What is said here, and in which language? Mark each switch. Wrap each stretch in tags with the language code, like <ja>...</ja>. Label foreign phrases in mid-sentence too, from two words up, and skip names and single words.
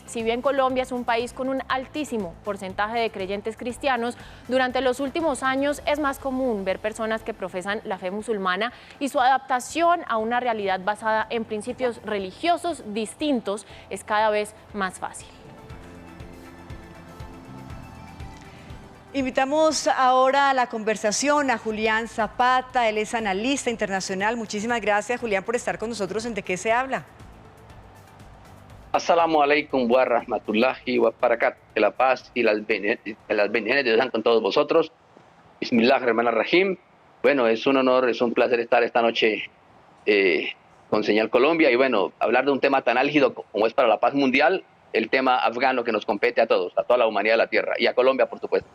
<es>Si bien Colombia es un país con un altísimo porcentaje de creyentes cristianos, durante los últimos años es más común ver personas que profesan la fe musulmana y su adaptación a una realidad basada en principios religiosos distintos es cada vez más fácil. Invitamos ahora a la conversación a Julián Zapata, él es analista internacional. Muchísimas gracias, Julián, por estar con nosotros en ¿De qué se habla?</es> <ar>السلام عليكم ورحمة الله وبركاته.</ar> <es>Que la paz y las bendiciones de Dios sean con todos vosotros.</es> <ar>بسم الله الرحمن الرحيم.</ar> <es>Bueno, es un honor, es un placer estar esta noche con Señal Colombia y bueno, hablar de un tema tan álgido como es para la paz mundial, el tema afgano que nos compete a todos, a toda la humanidad de la tierra y a Colombia, por supuesto.</es>